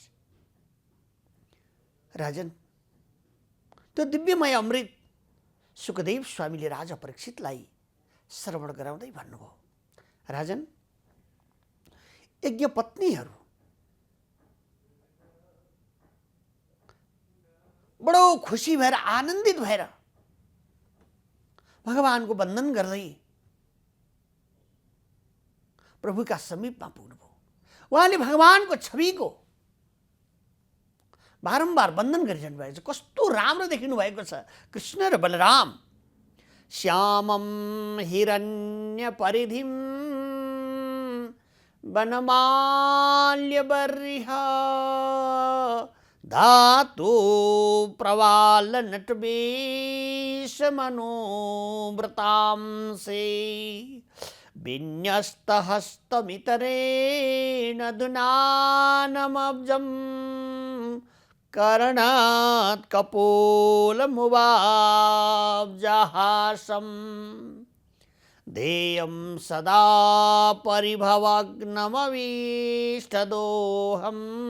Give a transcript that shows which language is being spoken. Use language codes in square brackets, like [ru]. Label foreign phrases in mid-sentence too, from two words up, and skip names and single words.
[ne] राजन, त्यो दिव्यमय अमृत सुखदेव स्वामीले राजा परीक्षितलाई श्रवण गराउँदै भन्नुभयो, राजन, यज्ञपत्नीहरू बडो खुसी भएर आनन्दित भएर भगवानको वन्दन गर्दै प्रभुका समीपमा पुग्नुभयो। उहाँले भगवानको छविको बारम्बार वन्दन गरिरहनु भएको छ। कस्तो राम्रो देखिनु भएको छ। कृष्ण र बलराम [sa] श्यामं हिरण्य परिधिम वनमाल्यबर्हिः धातु प्रवाल नटवेशमनोव्रतांसे विन्यस्तहस्तमितरेण दुनानमब्जं कर्णात् कपोलमुवाब्जहासम् ध्येयं सदा परिभवग्नमवीष्टदोहम्